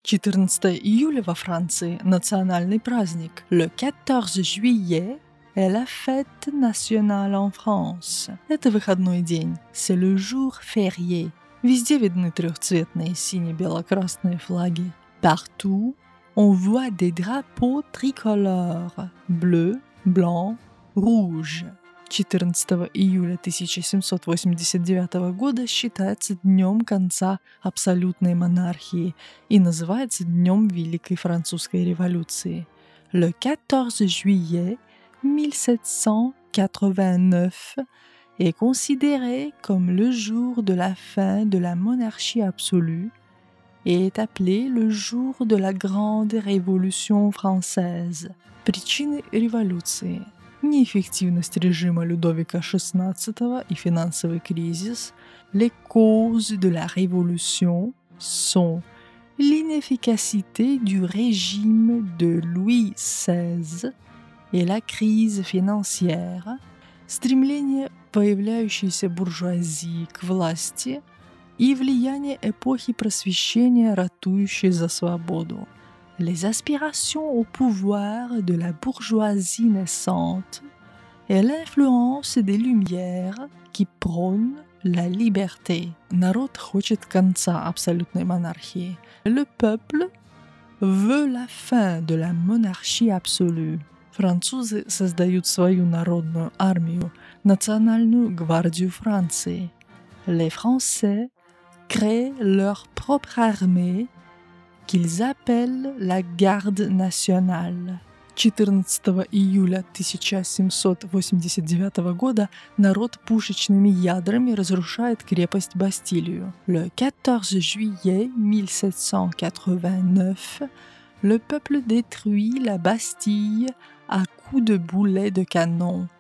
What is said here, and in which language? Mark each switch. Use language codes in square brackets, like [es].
[ru] 14 июля во Франции – национальный праздник. [fr] Le 14 juillet est la fête nationale en France. [ru] Это выходной день. [fr] C'est le jour férié. [ru] Везде видны трехцветные сине-бело-красные флаги. [fr] Partout, on voit des drapeaux tricolores. Bleu, blanc, rouge. [ru] 14 июля 1789 года считается днем конца абсолютной монархии и называется Днем Великой Французской революции. [fr] Le 14 juillet 1789 est considéré comme le jour de la fin de la monarchie absolue et est appelé le jour de la Grande Révolution française. [ru] Причины революции. Неэффективность режима Людовика XVI и финансовый кризис. [fr] Les causes de la révolution sont l'inefficacité du régime de Louis XVI et la crise financière, [ru] стремление появляющейся буржуазии к власти и влияние эпохи просвещения, ратующей за свободу. [fr] Les aspirations au pouvoir de la bourgeoisie naissante et l'influence des Lumières qui prônent la liberté. [ru] Народ хочет конца абсолютной монархии. [fr] Le peuple veut la fin de la monarchie absolue. [ru] Французы создают свою народную армию, национальную гвардию Франции. [fr] Les Français créent leur propre armée qu'ils appellent la garde nationale. [ru] 14 июля 1789 года народ пушечными ядрами разрушает крепость Бастилию. [fr] Le 14 juillet 1789, le peuple détruit la Bastille à coups de boulets de canon.